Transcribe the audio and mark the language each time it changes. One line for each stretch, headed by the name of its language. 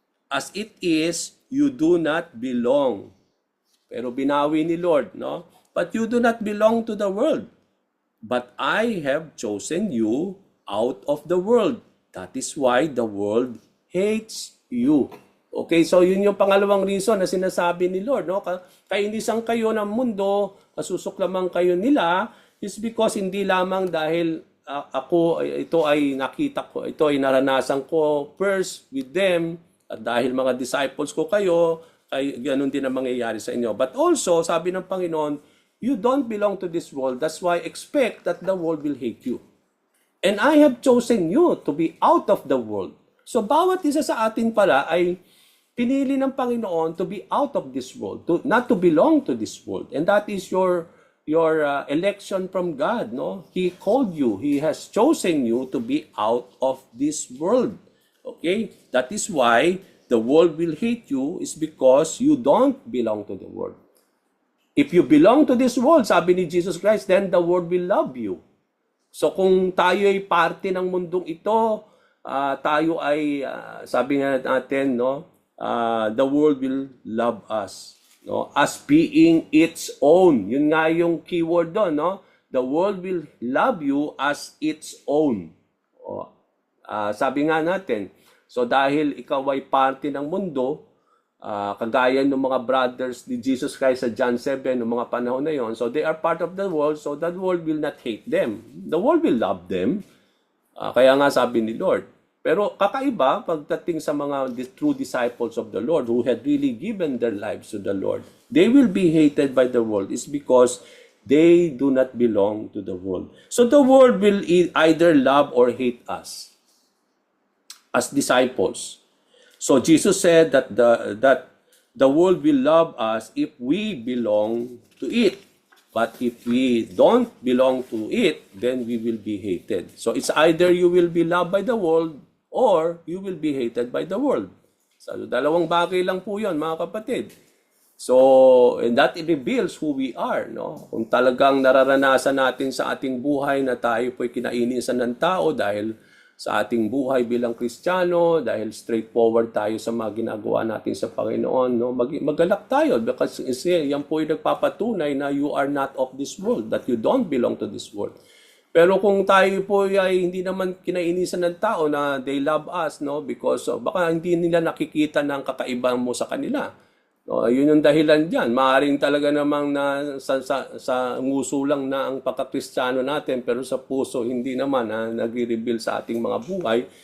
English: As it is, you do not belong.
Filipino: Pero binawi ni Lord, no?
English: But you do not belong to the world. But I have chosen you out of the world. That is why the world hates you.
Filipino: Okay, so yun yung pangalawang reason na sinasabi ni Lord, no? Kainisan kayo ng mundo, kasusuklaman kayo nila, is because hindi lamang dahil ito ay nakita ko, ito ay naranasan ko
English: first with them,
Filipino: at dahil mga disciples ko kayo, ay ganun din ang mangyayari sa inyo.
English: But also,
Filipino: sabi ng Panginoon,
English: you don't belong to this world, that's why expect that the world will hate you. And I have chosen you to be out of the world.
Filipino: So bawat isa sa atin pala ay pinili ng Panginoon
English: to be out of this world, not to belong to this world. And that is your election from God, no? He called you. He has chosen you to be out of this world. Okay? That is why the world will hate you, is because you don't belong to the world. If you belong to this world,
Filipino: sabi ni Jesus Christ,
English: then the world will love you.
Filipino: So kung tayo ay parte ng mundong ito, tayo ay sabi nga natin, no,
English: the world will love us, no, as being its own.
Filipino: Yun nga yung keyword doon, no?
English: The world will love you as its own.
Filipino: Sabi nga natin, so dahil ikaw ay parte ng mundo, kagaya ng mga brothers ni Jesus Christ sa John 7, ng mga panahon na yon,
English: so they are part of the world, so that world will not hate them. The world will love them.
Filipino: Kaya nga sabi ni Lord. Pero kakaiba pagdating sa mga
English: true disciples of the Lord who had really given their lives to the Lord. They will be hated by the world is because they do not belong to the world. So the world will either love or hate us as disciples. So Jesus said that the world will love us if we belong to it. But if we don't belong to it, then we will be hated. So it's either you will be loved by the world or you will be hated by the world.
Filipino: So dalawang bagay lang po 'yon, mga kapatid. So, and that reveals who we are, no? Kung talagang nararanasan natin sa ating buhay na tayo po'y kinainisan ng tao dahil sa ating buhay bilang Kristiyano, dahil straightforward tayo sa mga ginagawa natin sa Panginoon, no? Magalak tayo
English: because
Filipino: yan po yung nagpapatunay na
English: you are not of this world, that you don't belong to this world.
Filipino: Pero kung tayo po ay hindi naman kinainisan ng tao na
English: they love us,
Filipino: no? Because baka hindi nila nakikita ng kakaiba mo sa kanila. No, yun yung dahilan diyan. Maaring talaga namang na sa nguso lang na ang pagka-Kristiyano natin, pero sa puso hindi naman nagre-reveal sa ating mga buhay.